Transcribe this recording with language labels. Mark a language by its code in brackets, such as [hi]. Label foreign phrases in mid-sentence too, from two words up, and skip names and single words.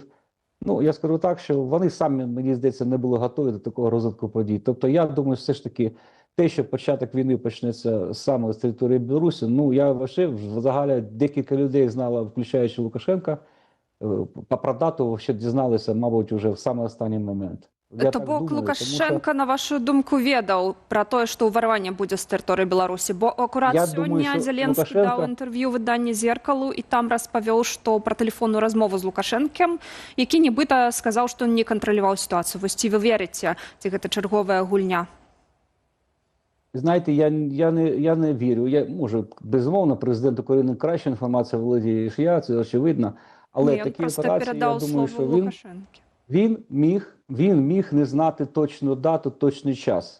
[uk] Ну, я скажу так, що вони самі, мені здається, не були готові до такого розвитку подій. Тобто, я думаю, все ж таки, те, що початок війни почнеться саме з території Білорусі, ну, я вважаю, взагалі декілька людей знало, включаючи Лукашенка, про дату ще дізналися, мабуть, вже в самий останній момент. [be] То бок Лукашенко, на вашу думку, ведаў пра тое, што ўварванне будзе з тэрыторыі Беларусі, бо акурат сёння Зеленскі даў інтэрв'ю выданні «Зеркалу» і там распавёў, што пра тэлефонную размову з Лукашэнкам, які нібыта сказаў, што не кантраляваў сітуацыю. Вось ці вы верыце, ці гэта чарговая гульня? [uk] Знаєте, я не вірю. Може, безумовно, президент України краще інформацію володіє, ніж я, це очевидно. Але такі операції, я думаю, що він міг не знати точну дату, точний час.